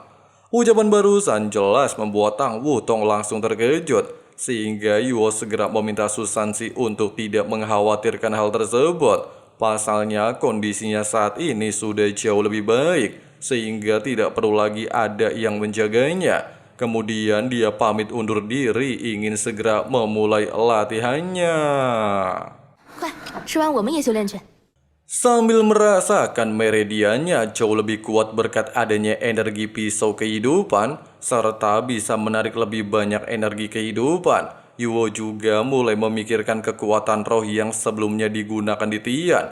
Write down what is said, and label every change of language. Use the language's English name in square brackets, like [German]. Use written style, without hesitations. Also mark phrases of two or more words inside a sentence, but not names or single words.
[Indonesian] Ucapan barusan jelas membuat Tang Wutong langsung terkejut, sehingga Yu Hao segera meminta Su Zhanxi untuk tidak mengkhawatirkan hal tersebut. Pasalnya kondisinya saat ini sudah jauh lebih baik, sehingga tidak perlu lagi ada yang menjaganya. Kemudian dia pamit undur diri ingin segera memulai latihannya. [Chinese] 快，吃完我们也修炼去。 [Indonesian] Sambil merasakan meridiannya jauh lebih kuat berkat adanya energi pisau kehidupan, serta bisa menarik lebih banyak energi kehidupan, Yu Hao juga mulai memikirkan kekuatan roh yang sebelumnya digunakan di Tian.